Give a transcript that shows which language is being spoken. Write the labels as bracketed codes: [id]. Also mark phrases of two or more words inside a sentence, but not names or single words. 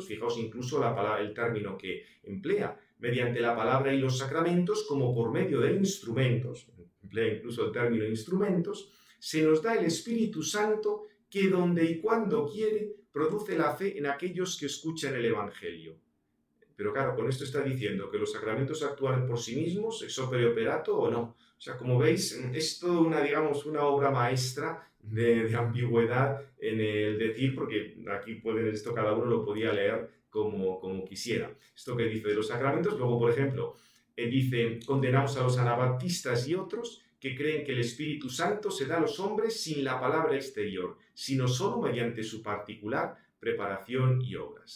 [es] Fijaos incluso el término que emplea, mediante la palabra y los sacramentos, como por medio de instrumentos, emplea incluso el término instrumentos, se nos da el Espíritu Santo que donde y cuando quiere produce la fe en aquellos que escuchan el Evangelio. Pero claro, con esto está diciendo que los sacramentos actúan por sí mismos, [la] ex opere operato [es] o no. O sea, como veis, es toda una, digamos, una obra maestra de ambigüedad en el decir, porque aquí puede, esto cada uno lo podía leer como quisiera. Esto que dice de los sacramentos, luego, por ejemplo, dice, condenamos a los anabaptistas y otros que creen que el Espíritu Santo se da a los hombres sin la palabra exterior, sino solo mediante su particular preparación y obras.